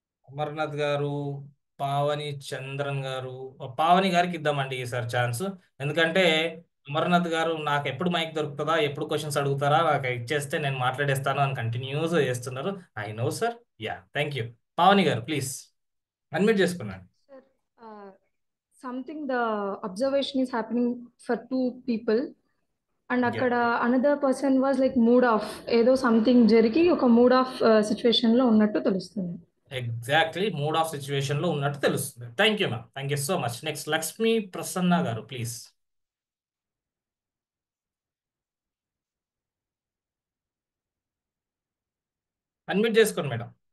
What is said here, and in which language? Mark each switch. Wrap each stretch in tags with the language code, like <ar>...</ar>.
<te>అమర్నాథ్ గారు, పావని చంద్రన్ గారు, పావని గారికి ఇద్దామండి ఈసారి ఛాన్స్. ఎందుకంటే అమర్నాథ్ గారు నాకు ఎప్పుడు మైక్ దొరుకుతుందా, ఎప్పుడు క్వశ్చన్స్ అడుగుతారా, నాకు ఇచ్చేస్తే నేను మాట్లాడేస్తాను అని కంటిన్యూస్ చేస్తున్నారు.</te> <en>I know sir. Yeah, thank you. Pavani garu please unmute చేసుకున్నాను. Sir, something the observation is happening for two people, and అక్కడ another person was like mood off,</en> <te>ఏదో సంథింగ్ జరిగి ఒక మూడ్ ఆఫ్ సిచ్యువేషన్ లో ఉన్నట్టు తెలుస్తుంది.</te> <en>exactly, mood off situation</en> <te>లో ఉన్నట్టు తెలుస్తుంది.</te> <en>Thank you ma'am, thank you so much.</en> <te>Next Lakshmi Prasanna గారు ప్లీజ్ అన్మ్యూట్ చేసుకోండి మేడం.</te>